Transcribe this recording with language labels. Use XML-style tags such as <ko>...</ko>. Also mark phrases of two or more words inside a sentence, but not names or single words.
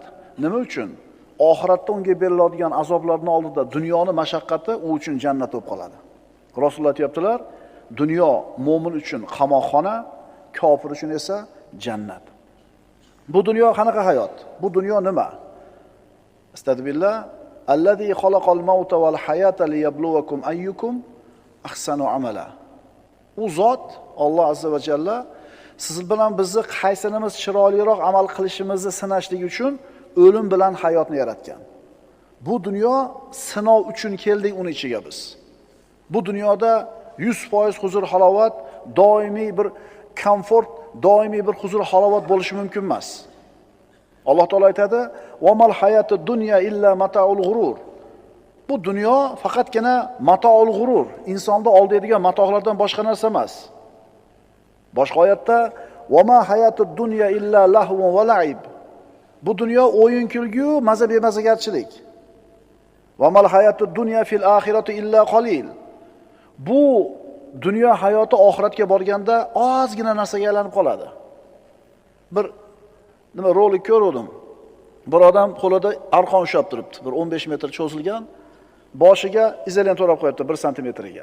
<uz>Nima uchun? Oxiratda unga beriladigan azoblarning oldida dunyoning mashaqqati u uchun jannat bo'lib qoladi. Rasululloh aytibdilar, dunyo mo'min uchun qamoqxona, kofir uchun esa jannat. Bu dunyo qanaqa hayot? Bu dunyo nima?</uz> <ar>أستغفر الله، الذي خلق الموت والحياة ليبلوكم أيكم أحسن عملا.</ar> <uz>U zot Alloh</uz> <ar>عز وجل</ar> <uz>siz bilan bizni qaysinimiz chiroyliroq amal qilishimizni sinashlik uchun o'lim bilan hayotni yaratgan. Bu dunyo sinov uchun keldik uni ichiga biz. Bu dunyoda 100% huzur halovat, doimiy bir komfort, doimiy bir huzur halovat bo'lishi mumkin emas. Alloh taolo aytadi:</uz> <ar>"وما الحياة الدنيا إلا متاع الغرور."</ar> <uz>Bu dunyo faqatgina</uz> <ar>متاع الغرور,</ar> <uz>insonni oldiadigan matohlardan boshqa narsa emas. Boshqa oyatda:</uz> <ar>"وما الحياة الدنيا إلا لهو ولعب."</ar> <uz>Bu dunyo o'yin kulgu, maza bemazagarchilik.</uz> <ar>"وما الحياة الدنيا في الآخرة إلا قليل."</ar> <uz>Bu dunyo hayoti oxiratga borganda ozgina narsaga aylanib qoladi. Bir rolik ko'rdim. Bir odam qo'lida arqon ushlab turibdi, bir 15 metr cho'zilgan, boshiga izolent o'rab qo'yibdi 1 santimetrga.</uz>